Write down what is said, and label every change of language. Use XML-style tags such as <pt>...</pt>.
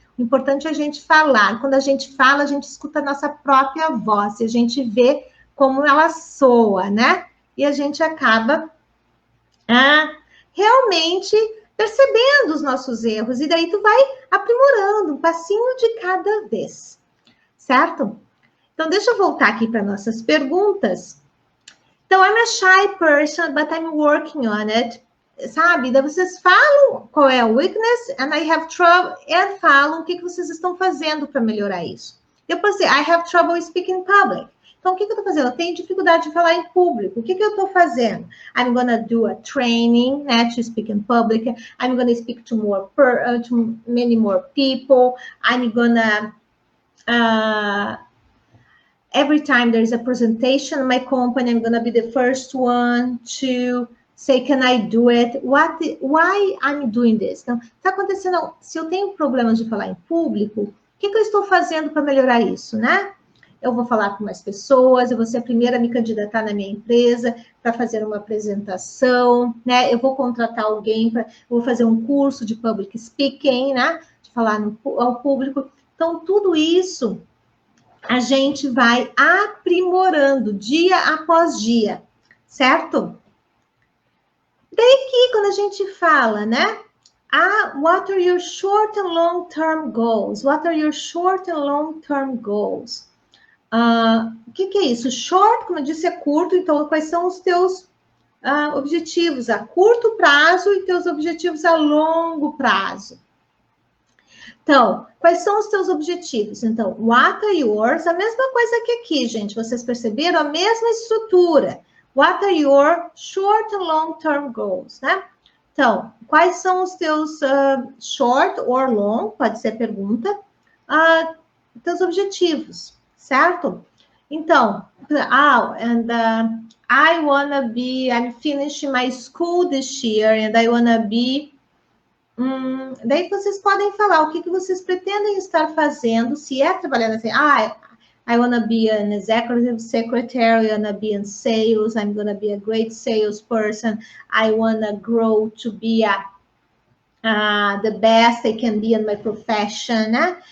<pt>O importante é a gente falar. Quando a gente fala, a gente escuta a nossa própria voz, e a gente vê como ela soa, né? E a gente acaba realmente percebendo os nossos erros, e daí tu vai aprimorando um passinho de cada vez, certo? Então, deixa eu voltar aqui para nossas perguntas.</pt> <en>Então, I'm a shy person, but I'm working on it, sabe?</en> <pt>Daí vocês falam qual é a weakness,</pt> <en>and I have trouble,</en> <pt>e falam o que vocês estão fazendo para melhorar isso.</pt> <en>Depois, I have trouble speaking in public.</en> <pt>Então, o que eu estou fazendo? Eu tenho dificuldade de falar em público. O que eu estou fazendo?</pt> <en>I'm going to do a training, né, to speak in public. I'm going to speak to many more people. I'm going to, every time there's a presentation in my company, I'm going to be the first one to say, can I do it? Why I'm doing this?</en> <pt>Então, está acontecendo, se eu tenho problemas de falar em público, o que eu estou fazendo para melhorar isso, né? Eu vou falar com mais pessoas, eu vou ser a primeira a me candidatar na minha empresa para fazer uma apresentação, né? Eu vou contratar alguém, eu vou fazer um curso de public speaking, né? De falar ao público. Então, tudo isso a gente vai aprimorando dia após dia, certo? Daí aqui, quando a gente fala, né?</pt> <en>What are your short and long-term goals? What are your short and long-term goals?</en> <pt>O que é isso? Short, como eu disse, é curto, então quais são os teus objetivos a curto prazo e teus objetivos a longo prazo? Então, quais são os teus objetivos? Então,</pt> <en>what are yours?</en> <pt>A mesma coisa que aqui, gente. Vocês perceberam a mesma estrutura.</pt> <en>What are your short and long-term goals, né?</en> <pt>Então, quais são os teus short or long, pode ser pergunta, teus objetivos, certo?</pt> <en>Então, I'm finishing my school this year and I wanna be...</en> <pt>daí vocês podem falar o que vocês pretendem estar fazendo, se é trabalhando assim,</pt> <en>I wanna be an executive secretary, I wanna be in sales, I'm gonna be a great salesperson, I wanna grow to be the best I can be in my profession, né?</en>